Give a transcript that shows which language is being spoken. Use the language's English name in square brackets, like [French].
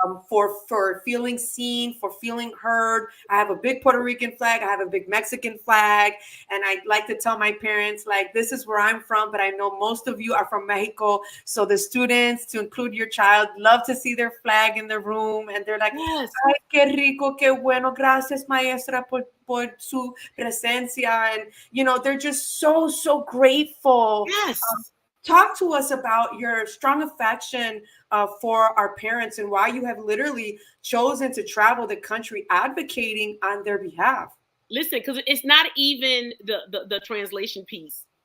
[English] For feeling seen, for feeling heard. I have a big Puerto Rican flag. I have a big Mexican flag. And I like to tell my parents, like, this is where I'm from, but I know most of you are from Mexico. So the students, to include your child, love to see their flag in the room. And they're like, yes. [Spanish] Ay, qué rico, qué bueno. Gracias, maestra, por su presencia. [English] And they're just so grateful. Yes. Talk to us about your strong affection for our parents and why you have literally chosen to travel the country advocating on their behalf. Listen, because it's not even the translation piece.